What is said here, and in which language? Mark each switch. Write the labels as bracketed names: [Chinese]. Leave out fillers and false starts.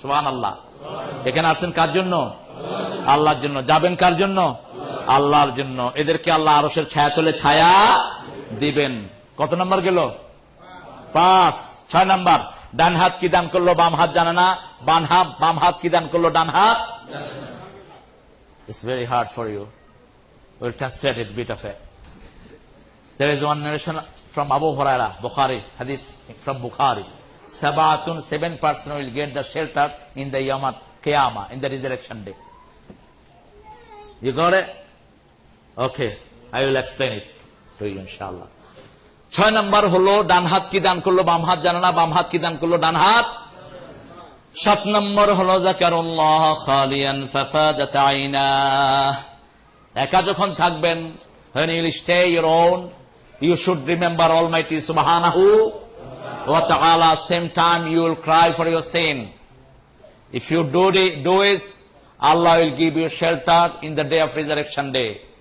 [Bangla] সুবহানাল্লাহ। এখানে আসছেন কার জন্য? আল্লাহর জন্য। যাবেন কার জন্য? আল্লাহর জন্য। এদেরকে আল্লাহ আরশের ছায়াতলে ছায়া দিবেন। কত নাম্বার গেল? 5। 6 নাম্বার, ডান হাত কি দান করলো বাম হাত জানে না, বাম হাত কি দান করলো ডান হাত। [English] It's very hard for you. We'll translate it bit of it. There is one narration from Abu Hurairah, Bukhari, hadith from Bukhari. 7 person will get the shelter in the Yawm al-Qiyamah, in the resurrection day. You got it? Okay, I will explain it to you inshallah. [Bangla] 6 number হলো ডান হাত কি দান করলো বাম হাত জানে না, বাম হাত কি দান করলো ডান হাত। [English] 7 নম্বর হলো [Arabic] যাকারুল্লাহ খালিয়ান ফাফাদাত আইনাহ, [Bangla] একা যখন থাকবেন, [English] when you will stay your own, you should remember Almighty subhanahu wa ta'ala. Same time you will cry for your sin. If you do it, Allah will give you shelter in the day of resurrection day.